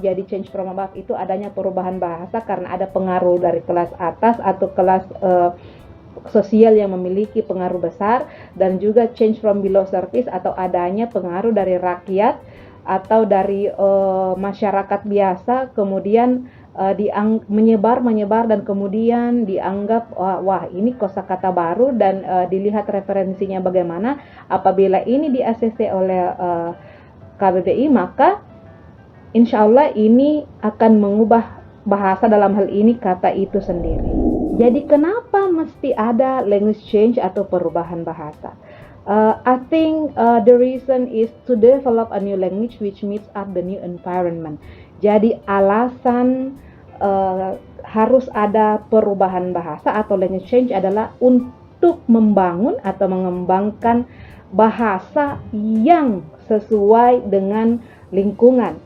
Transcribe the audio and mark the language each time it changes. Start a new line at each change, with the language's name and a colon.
Indonesian: Jadi change from above itu adanya perubahan bahasa karena ada pengaruh dari kelas atas atau kelas sosial yang memiliki pengaruh besar, dan juga change from below surface atau adanya pengaruh dari rakyat atau dari masyarakat biasa, kemudian menyebar dan kemudian dianggap wah ini kosakata baru, dan dilihat referensinya bagaimana. Apabila ini di-ACC oleh KBBI, maka insya Allah ini akan mengubah bahasa, dalam hal ini kata itu sendiri. Jadi kenapa mesti ada language change atau perubahan bahasa?
English: I think the reason is to develop a new language which meets up the new environment.
Indonesian: Jadi alasan harus ada perubahan bahasa atau language change adalah untuk membangun atau mengembangkan bahasa yang sesuai dengan lingkungan.